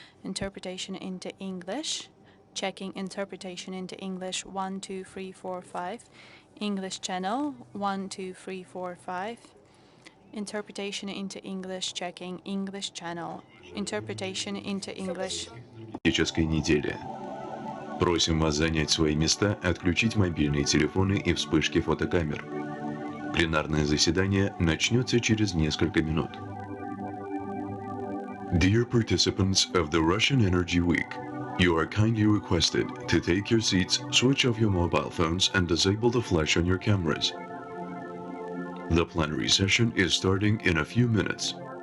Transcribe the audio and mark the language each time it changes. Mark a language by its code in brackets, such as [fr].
[en] Interpretation into English. Checking interpretation into English, 1, 2, 3, 4, 5. English channel, 1, 2, 3, 4, 5. Interpretation into English, checking English channel. Interpretation into English. [ru] Энергетической недели. Просим вас занять свои места, отключить мобильные телефоны и вспышки фотокамер. Пленарное заседание начнется через несколько минут. [en] Dear participants of the Russian Energy Week, you are kindly requested to take your seats, switch off your mobile phones, and disable the flash on your cameras. The plenary session is starting in a few minutes.